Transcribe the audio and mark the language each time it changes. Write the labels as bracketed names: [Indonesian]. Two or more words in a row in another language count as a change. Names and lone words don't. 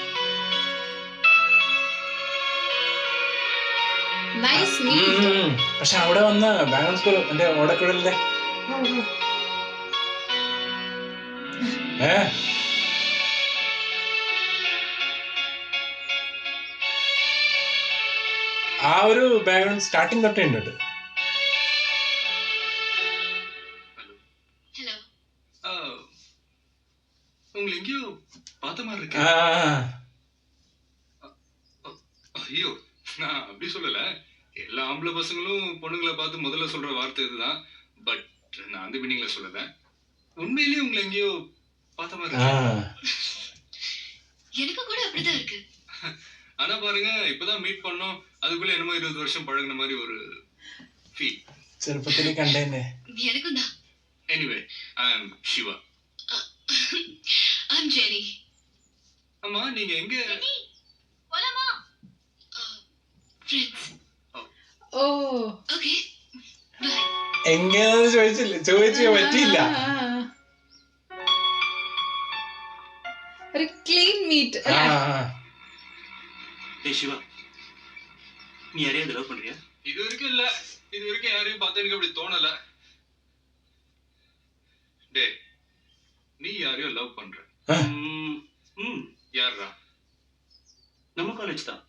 [Malayalam] പക്ഷെ അവിടെ വന്ന [English] background score [Malayalam] എന്റെ ഓടക്കുഴലിന്റെ ആ ഒരു [English] background starting [Malayalam] തൊട്ടേ ഉണ്ട്. [Tamil] ஹலோ. உங்களை எங்கேயோ பார்த்த மாதிரி இருக்கு. ஐயோ நான் அப்படி சொல்லல. எல்லா ஆம்பளை பசங்களும் பொண்ணுங்களை பார்த்து முதல்ல சொல்ற வார்த்தை இதுதான். பட் நான் அந்த மீனிங்ல சொல்லல. உண்மையிலேயே உங்களை எங்கேயோ பார்த்த மாதிரி இருக்கு. எனக்கு கூட அப்படிதான் இருக்கு. ஆனா பாருங்க இப்பதான் மீட் பண்ணோம், அதுக்குள்ள என்னமோ 20 வருஷம் பழகுன மாதிரி ஒரு ஃபீல். [Malayalam] ചെറുപ്പത്തിൽ കണ്ടേനെ. [Tamil] எனக்கும் தான். [English] anyway I am Siva. I'm Jeni. [Tamil] அம்மா நீங்க எங்க? போலாமா? ஃப்ரெண்ட்ஸ். [Malayalam] ഓ [English] okay bye. [Malayalam] എങ്ങനെയാന്ന് ചോദിച്ചു പറ്റിയില്ല. ഒരു [English] clean meet. [Tamil] டேய் சிவா, நீ யாரையாவது லவ் பண்றியா? இது வரைக்கும் இல்ல. இது வரைக்கும் யாரையும் பார்த்து எனக்கு அப்படி தோணல. டே நீ யாரையோ லவ் பண்ற? யாரா? நம்ம காலேஜ் தான்.